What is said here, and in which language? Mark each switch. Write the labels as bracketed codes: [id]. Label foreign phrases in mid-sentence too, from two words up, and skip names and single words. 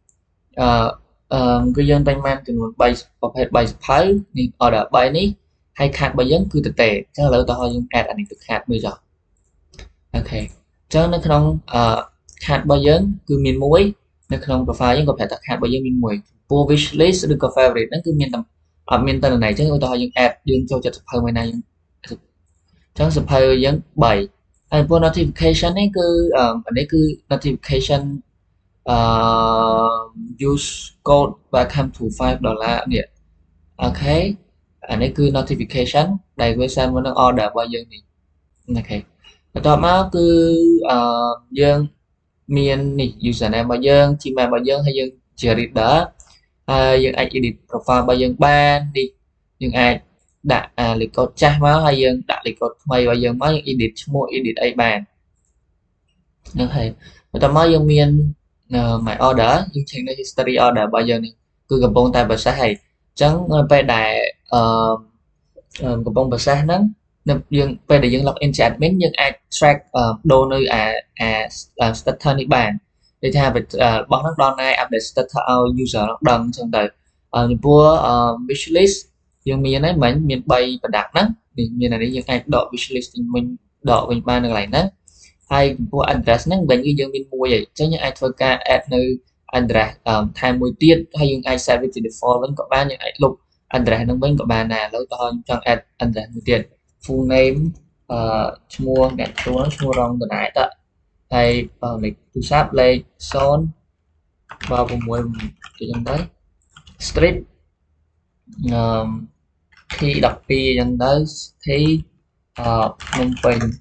[km] គឺយើងទិញបានចំនួន3ប្រភេទ3សភៅនេះ order 3នេះហើយ card របស់យើងគឺទទេអញ្ចឹងឥឡូវតោះយើង add អានេះទៅ card មួយចុះអូខេអញ្ចឹងនៅក្នុងcard របស់យើងគឺមានមួយនៅក្នុង profile យើងក៏ប្រាប់ថា card របស់យើងមានមួយពោះ [en] wish list [km] ឬក៏ favorite ហ្នឹងគឺមានអត់មានតន័យអញ្ចឹងឧទាហរណ៍យើង add យើងចូលចិត្តសភៅមួយណាយើងអញ្ចឹងសភៅយើង3ហើយពោះ notification នេះគឺអានេះគឺ notification [en] use code welcome to $5 [km] នេះអូខេអានេះគឺ notification ដែលវា send មកនឹង order របស់យើងនេះអូខេបន្ទាប់មកគឺយើងមាននេះ username របស់យើង Gmail របស់យើងហើយយើងជា reader ហើយយើងអាច [en] edit profile [km] របស់យើងបាននេះយើងអាចដាក់លេខកូដចាស់មកហើយយើង ដាក់លេខកូដថ្មីរបស់យើងមកយើង edit ឈ្មោះ edit អីបានហ្នឹងហើយបន្ទាប់មកយើងមាន [en] my order [km] យើង check នៅ [en] history order [km] របស់យើងនេះគឺកំពុងតែ process ហើយអញ្ចឹងនៅពេលដែលកំពុង process ហ្នឹងយើង ពេលដែលយើង [en] log in [km] ជា admin យើងអាច track ដូរនៅstatus នេះបានដូចថារបស់ហ្នឹងដល់ណា [en] update status [km] ឲ្យ user ដឹងអញ្ចឹងទៅចំពោះ [en] wish list [km] យើង មានហើយមិញមាន3 product ហ្នឹងនេះមានអានេះយើងអាចដក [en] wish list [km] វិញដកវិញបាននៅកន្លែងហ្នឹងហើយចំ ពោះ address ហ្នឹងវិញគឺយើងមានមួយហើយអញ្ចឹងយើងអាចធ្វើការ add នៅ address ថែមមួយទៀតហើយយើងអាច set វាជា default វិញក៏បានយើងអាចលុប address ហ្នឹងវិញក៏បានដែរឥឡូវតោះខ្ញុំចង់ add address មួយទៀត [en] full name [km] ឈ្មោះអ្នកទទួលឈ្មោះរងដដែលតើហើយលេខទូរស័ព្ទលេខ0 36គេចឹងទៅ street T12 ចឹងទៅ T ភ្នំពេញ